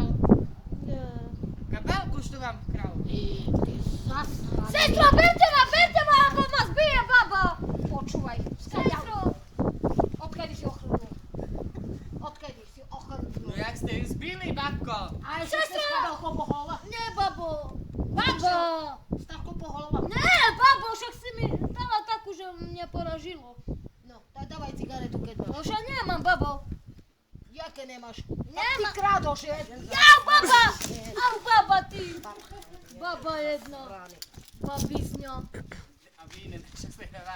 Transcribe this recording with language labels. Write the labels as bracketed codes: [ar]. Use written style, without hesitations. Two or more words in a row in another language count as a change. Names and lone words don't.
[sk] Ne. Kabelku, čo vám kral? Sestro, berte ma, alebo ma zbije baba! Počúvaj, sestro! Odkedy si ochrnul? No jak ste ju zbili, babko? Aj sestro! Stavko pohola? Ne, babo! Babo! Stavko pohola? Ne, babo, však si mi dala takú, že mňa poražilo. No, tak dávaj cigaretu, keď máš. No však nemám, babo. Jaké nemáš? Nemám. Ty krádoš, je? Jau, baba! Au, baba, ty! Baba jedna. Babizňo. A vy iné, čo ste hovorili?